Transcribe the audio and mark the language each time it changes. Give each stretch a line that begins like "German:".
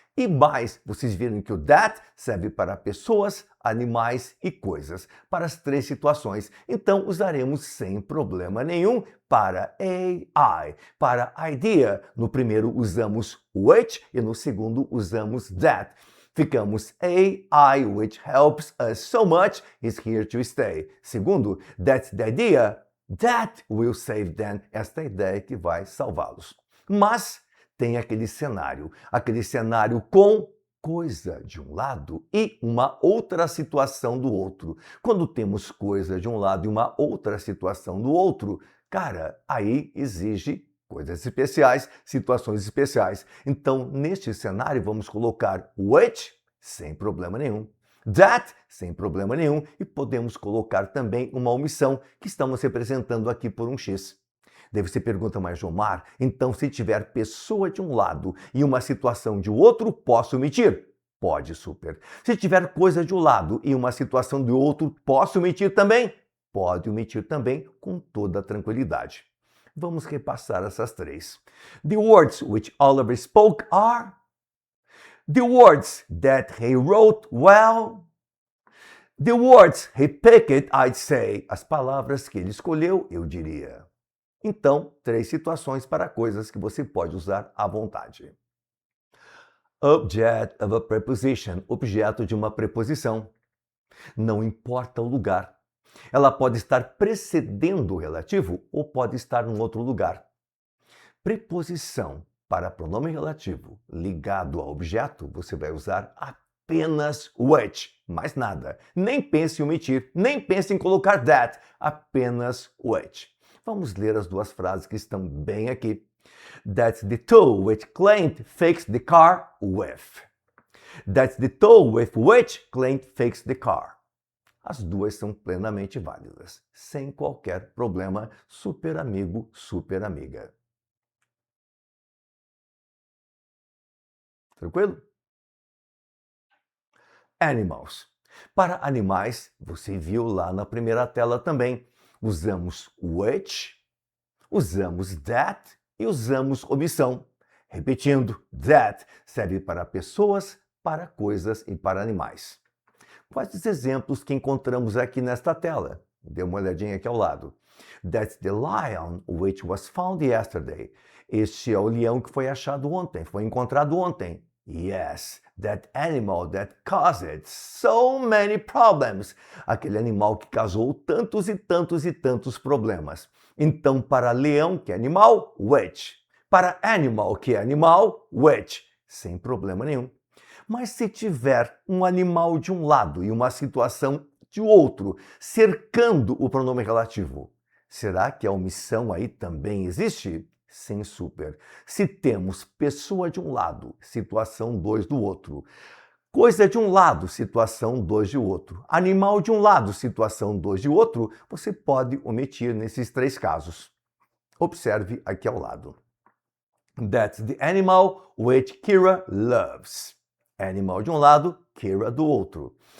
Portuguese: E mais, vocês viram que o that serve para pessoas, animais e coisas, para as três situações. Então, usaremos sem problema nenhum para AI. Para idea, no primeiro usamos which e no segundo usamos that. Ficamos
English: AI, which helps us so much, is here to stay.
Portuguese: Segundo,
English: that's the idea, that will save them.
Portuguese: Esta é a ideia que vai salvá-los. Mas tem aquele cenário com coisa de um lado e uma outra situação do outro. Quando temos coisa de um lado e uma outra situação do outro, cara, aí exige coisas especiais, situações especiais. Então, neste cenário, vamos colocar which, sem problema nenhum. That, sem problema nenhum. E podemos colocar também uma omissão, que estamos representando aqui por um X. Daí você pergunta, mas Jomar, então se tiver pessoa de um lado e uma situação de outro, posso omitir? Pode, super. Se tiver coisa de um lado e uma situação do outro, posso omitir também? Pode omitir também, com toda tranquilidade. Vamos repassar essas três.
English: The words which Oliver spoke are the words that he wrote well. The words he picked, I'd say.
Portuguese: As palavras que ele escolheu, eu diria. Então, três situações para coisas que você pode usar à vontade.
English: Object of a preposition,
Portuguese: objeto de uma preposição. Não importa o lugar. Ela pode estar precedendo o relativo ou pode estar em outro lugar. Preposição para pronome relativo ligado ao objeto, você vai usar apenas which, mais nada. Nem pense em omitir, nem pense em colocar that, apenas which. Vamos ler as duas frases que estão bem aqui.
English: That's the tool which Clint fixed the car with. That's the tool with which Clint fixed the car.
Portuguese: As duas são plenamente válidas, sem qualquer problema. Super amigo, super amiga. Tranquilo?
English: Animals.
Portuguese: Para animais, você viu lá na primeira tela também. Usamos which, usamos that e usamos omissão. Repetindo, that serve para pessoas, para coisas e para animais. Quais os exemplos que encontramos aqui nesta tela? Dê uma olhadinha aqui ao lado.
English: That's the lion which was found yesterday.
Portuguese: Este é o leão que foi achado ontem, foi encontrado ontem.
English: Yes, that animal that caused so many problems.
Portuguese: Aquele animal que causou tantos e tantos e tantos problemas. Então, para leão, que é animal, which. Para animal, que é animal, which. Sem problema nenhum. Mas se tiver um animal de um lado e uma situação de outro, cercando o pronome relativo, será que a omissão aí também existe? sem super. Se temos pessoa de um lado, situação 2 do outro. Coisa de um lado, situação 2 de outro. Animal de um lado, situação 2 de outro, você pode omitir nesses 3 casos. Observe aqui ao lado.
English: That's the animal which Kira loves.
Portuguese: Animal de um lado, Kira do outro.